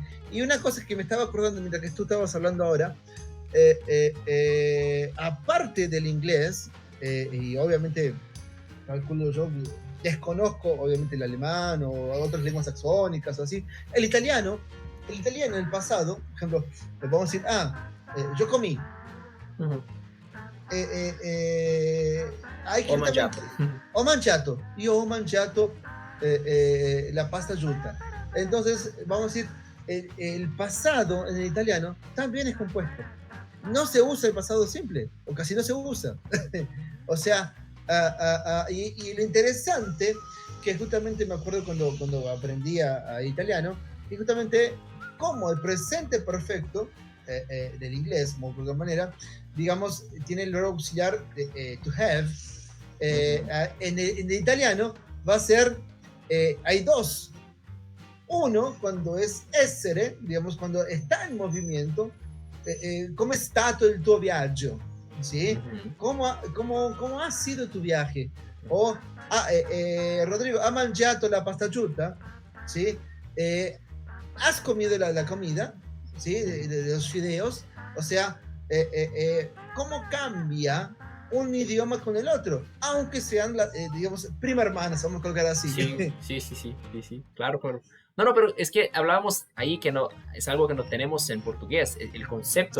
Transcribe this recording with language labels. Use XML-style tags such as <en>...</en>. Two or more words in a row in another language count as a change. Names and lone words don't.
<es>Y una cosa que me estaba acordando mientras que tú estabas hablando ahora, aparte del inglés, y obviamente calculo yo, desconozco obviamente el alemán o otras lenguas saxónicas o así, el italiano en el pasado, por ejemplo, le podemos decir, yo comí, Ujú. hay que O mangiato.</es> <it>justamente, ho mangiato la pasta giusta.</it> <es>Entonces, vamos a decir, el pasado en el italiano también es compuesto. No se usa el pasado simple, o casi no se usa. O sea, y lo interesante, que justamente me acuerdo cuando aprendí a italiano, y justamente como el presente perfecto del inglés, como de alguna manera, digamos, tiene el verbo auxiliar de</es> <en>to have,</en> <es>Ujú. en el italiano va a ser, hay dos. Uno, cuando es essere, digamos, cuando está en movimiento,</es> <it>come è stato il tuo viaggio?</it> <es>¿Sí? Ujú. ¿Cómo ha sido tu viaje? O, Rodrigo,</es> <it>¿ha mangiato la pasta giusta?</it> <es>¿Sí? ¿Has comido la comida? ¿Sí? De los fideos. O sea, ¿cómo cambia un idioma con el otro? Aunque sean, digamos, prima hermanas, vamos a colocar así. Sí, sí, sí, sí, sí, sí, claro, claro. No, no, pero es que hablábamos ahí que no, es algo que no tenemos en portugués, el concepto</es>